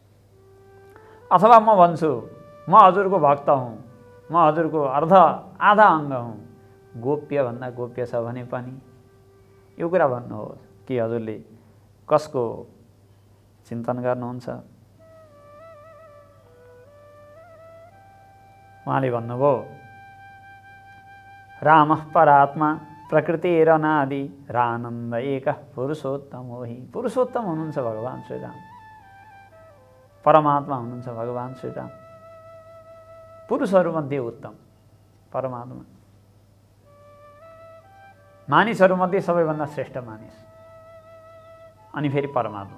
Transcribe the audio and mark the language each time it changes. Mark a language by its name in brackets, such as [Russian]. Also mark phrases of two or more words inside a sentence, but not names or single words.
[Nepali] अथवा म भन्छु, म हजुरको भक्त हुँ, म हजुरको आधा अङ्ग हुँ, गोप्य भन्दा गोप्य छ भने पनि यो कुरा भन्नुहोस् कि हजुरले कसको चिन्तन गर्नुहुन्छ? उहाँले भन्नुभयो [Sanskrit] रामः परात्मा प्रकृतिरनादि रानन्द एक पुरुषोत्तमो हि। [Nepali] पुरुषोत्तम हुनुहुन्छ भगवान् श्रीराम, परमात्मा हुनुहुन्छ भगवान् श्रीराम, पुरुषहरूमध्ये उत्तम परमात्मा, मानिसहरूमध्ये सबैभन्दा श्रेष्ठ मानिस, अनि फेरि परमात्मा।